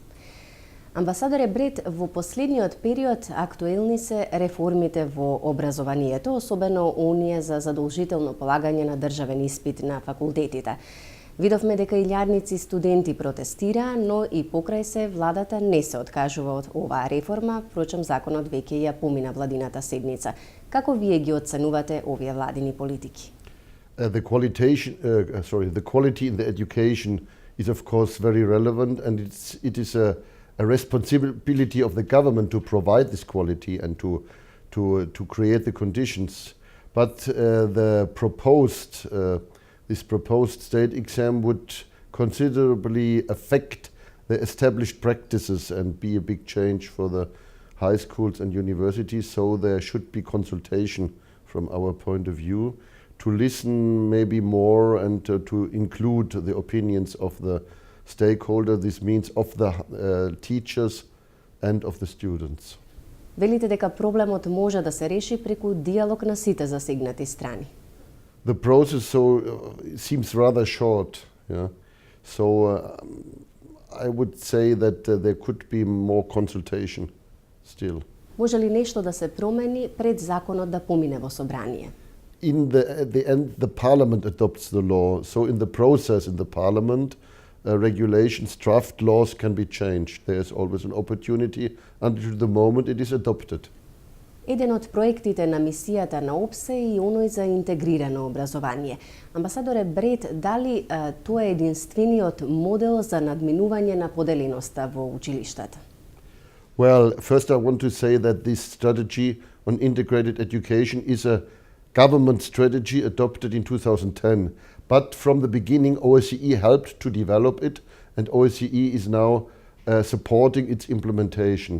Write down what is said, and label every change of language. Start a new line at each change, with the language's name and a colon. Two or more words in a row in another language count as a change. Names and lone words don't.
Macedonian: Амбасадоре Брет, во последниот период актуелни се реформите во образованието, особено оние за задолжително полагање на државен испит на факултетите. Видовме дека илјадници студенти протестираа, но и покрај се владата не се откажува од оваа реформа, впрочем законот веќе ја помина владината седница. Како вие ги оценувате овие владини политики?
English: The quality in the education is of course very relevant, and it is a responsibility of the government to provide this quality and to create the conditions. But this proposed state exam would considerably affect the established practices and be a big change for the high schools and universities, so there should be consultation from our point of view to listen maybe more and to include the opinions of the stakeholders. This means of the teachers and of the students.
Macedonian: Велите дека проблемот може да се реши преку диалог на сите засегнати страни.
English: The process seems rather short, yeah. So I would say that there could be more consultation still.
Macedonian: Може ли нешто да се промени пред законот да помине во собрание?
English: At the end, the parliament adopts the law. So in the process in the parliament, regulations, draft laws can be changed. There is always an opportunity until the moment it is adopted.
Macedonian: Еден од проектите на мисијата на ОБСЕ е и оној за интегрирано образование. Амбасадоре Брет, дали тоа е единствениот модел за надминување на поделеноста во училиштата?
English: Well, first I want to say that this strategy on integrated education is a government strategy adopted in 2010. But from the beginning, OBSE helped to develop it, and OBSE is now supporting its implementation.